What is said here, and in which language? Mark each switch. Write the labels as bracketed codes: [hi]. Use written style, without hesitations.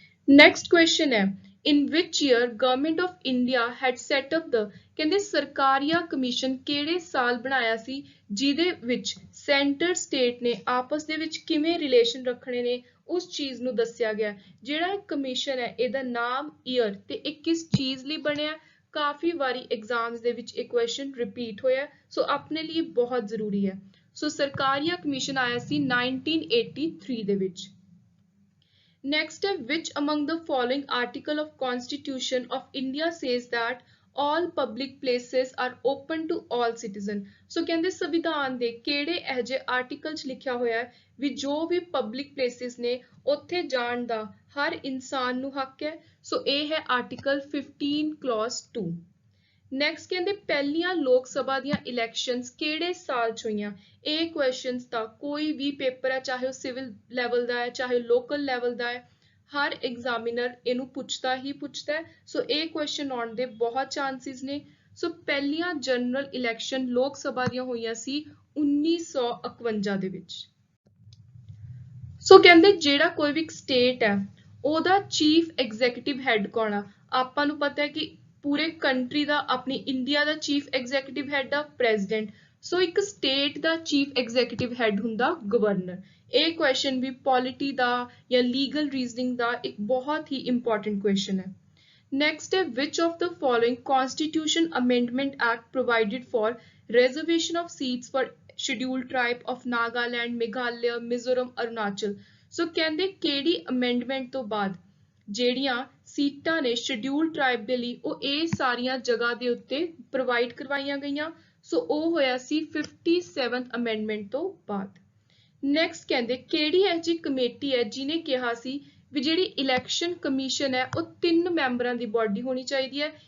[pa] Next question ਹੈ [en] in which year government of India had set up the, [pa] ਕਹਿੰਦੇ Sarkaria commission ਕਿਹੜੇ ਸਾਲ ਬਣਾਇਆ ਸੀ ਜਿਹਦੇ ਵਿੱਚ ਸੈਂਟਰ ਸਟੇਟ ਨੇ ਆਪਸ ਦੇ ਵਿੱਚ ਕਿਵੇਂ ਰਿਲੇਸ਼ਨ ਰੱਖਣੇ ਨੇ ਉਸ ਚੀਜ਼ ਨੂੰ ਦੱਸਿਆ ਗਿਆ। ਜਿਹੜਾ ਇਹ ਕਮਿਸ਼ਨ ਹੈ ਇਹਦਾ ਨਾਮ, ਈਅਰ ਤੇ ਇਹ ਕਿਸ ਚੀਜ਼ ਲਈ ਬਣਿਆ, ਕਾਫੀ ਵਾਰੀ ਐਗਜ਼ਾਮਸ ਦੇ ਵਿੱਚ ਇਹ ਕੁਐਸਚਨ ਰਿਪੀਟ ਹੋਇਆ, ਸੋ ਆਪਣੇ ਲਈ ਬਹੁਤ ਜ਼ਰੂਰੀ ਹੈ। ਸੋ ਸਰਕਾਰੀਆ ਕਮਿਸ਼ਨ ਆਇਆ ਸੀ 1983 ਦੇ ਵਿੱਚ। [en] Next, which among the following article of Constitution of India says that all public places are open to all citizen। [pa] ਸੋ ਕਹਿੰਦੇ ਸੰਵਿਧਾਨ ਦੇ ਕਿਹੜੇ ਇਹ ਜਿਹੇ ਆਰਟੀਕਲ 'ਚ ਲਿਖਿਆ ਹੋਇਆ ਹੈ ਵੀ ਜੋ ਵੀ ਪਬਲਿਕ ਪਲੇਸਿਸ ਨੇ ਉੱਥੇ ਜਾਣ ਦਾ ਹਰ ਇਨਸਾਨ ਨੂੰ ਹੱਕ ਹੈ। ਸੋ ਇਹ ਹੈ ਆਰਟੀਕਲ 15 ਕਲੌਜ਼ 2। ਨੈਕਸਟ ਕਹਿੰਦੇ ਪਹਿਲੀਆਂ ਲੋਕ ਸਭਾ ਦੀਆਂ ਇਲੈਕਸ਼ਨਸ ਕਿਹੜੇ ਸਾਲ 'ਚ ਹੋਈਆਂ। ਇਹ ਕੁਐਸਚਨਸ ਤਾਂ ਕੋਈ ਵੀ ਪੇਪਰ ਹੈ ਚਾਹੇ ਉਹ ਸਿਵਲ ਲੈਵਲ ਦਾ ਹੈ ਚਾਹੇ ਲੋਕਲ ਲੈਵਲ ਦਾ ਹੈ, ਹਰ ਐਗਜ਼ਾਮੀਨਰ ਇਹਨੂੰ ਪੁੱਛਦਾ ਹੀ ਪੁੱਛਦਾ ਹੈ। ਸੋ ਇਹ ਕੁਐਸਚਨ ਆਉਣ ਦੇ ਬਹੁਤ ਚਾਂਸਿਸ ਨੇ। ਸੋ ਪਹਿਲੀਆਂ ਜਨਰਲ ਇਲੈਕਸ਼ਨ ਲੋਕ ਸਭਾ ਦੀਆਂ ਹੋਈਆਂ ਸੀ 1951 ਦੇ ਵਿੱਚ। ਸੋ ਕਹਿੰਦੇ ਜਿਹੜਾ ਕੋਈ ਵੀ ਸਟੇਟ ਹੈ ਉਹਦਾ ਚੀਫ ਐਗਜ਼ੀਕਿਊਟਿਵ ਹੈਡ ਕੌਣ ਆ। ਆਪਾਂ ਨੂੰ ਪਤਾ ਹੈ ਕਿ ਪੂਰੇ ਕੰਟਰੀ ਦਾ ਆਪਣੀ ਇੰਡੀਆ ਦਾ ਚੀਫ ਐਗਜ਼ੀਕਿਊਟਿਵ ਹੈਡ ਆ ਪ੍ਰੈਜ਼ੀਡੈਂਟ। ਸੋ ਇੱਕ ਸਟੇਟ ਦਾ ਚੀਫ ਐਗਜ਼ੀਕਿਊਟਿਵ ਹੈਡ ਹੁੰਦਾ ਗਵਰਨਰ। ਇਹ ਕੁਐਸਚਨ ਵੀ ਪੋਲਿਟੀ ਦਾ ਜਾਂ ਲੀਗਲ ਰੀਜ਼ਨਿੰਗ ਦਾ ਇੱਕ ਬਹੁਤ ਹੀ ਇੰਪੋਰਟੈਂਟ ਕੁਐਸਚਨ ਹੈ। ਨੈਕਸਟ ਹੈ [en] which of the following Constitution Amendment Act provided for reservation of seats for scheduled tribe of Nagaland, Meghalaya, Mizoram, Arunachal। [pa] ਸੋ ਕਹਿੰਦੇ ਕਿਹੜੀ amendment ਤੋਂ ਬਾਅਦ ਜਿਹੜੀਆਂ ਸੀਟਾਂ ਨੇ ਸ਼ਡਿਊਲ ਟ੍ਰਾਈਬ ਦੇ ਲਈ ਉਹ ਇਹ ਸਾਰੀਆਂ ਜਗ੍ਹਾ ਦੇ ਉੱਤੇ ਪ੍ਰੋਵਾਈਡ ਕਰਵਾਈਆਂ ਗਈਆਂ। ਸੋ ਉਹ ਹੋਇਆ ਸੀ 57th ਅਮੈਂਡਮੈਂਟ ਤੋਂ ਬਾਅਦ। ਨੈਕਸਟ ਕਹਿੰਦੇ ਕਿਹੜੀ ਇਹ ਜਿਹੀ ਕਮੇਟੀ ਹੈ ਜਿਹਨੇ ਕਿਹਾ ਸੀ ਵੀ ਜਿਹੜੀ ਇਲੈਕਸ਼ਨ ਕਮਿਸ਼ਨ ਹੈ ਉਹ 3 ਮੈਂਬਰਾਂ ਦੀ ਬਾਡੀ ਹੋਣੀ ਚਾਹੀਦੀ ਹੈ।